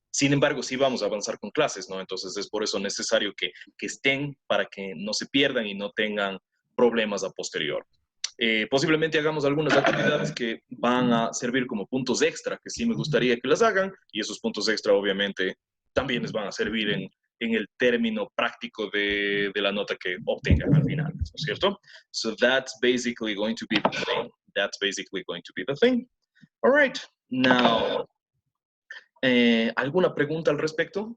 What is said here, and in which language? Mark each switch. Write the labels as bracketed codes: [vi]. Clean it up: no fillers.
[es] Sin embargo, sí vamos a avanzar con clases, ¿no? Entonces es por eso necesario que estén para que no se pierdan y no tengan problemas a posterior. Posiblemente hagamos algunas actividades que van a servir como puntos extra, que sí me gustaría que las hagan, y esos puntos extra obviamente también les van a servir en el término práctico de la nota que obtengan al final, ¿no es cierto? [en] So that's basically going to be the thing. That's basically going to be the thing. All right, now, [es] ¿alguna pregunta al respecto?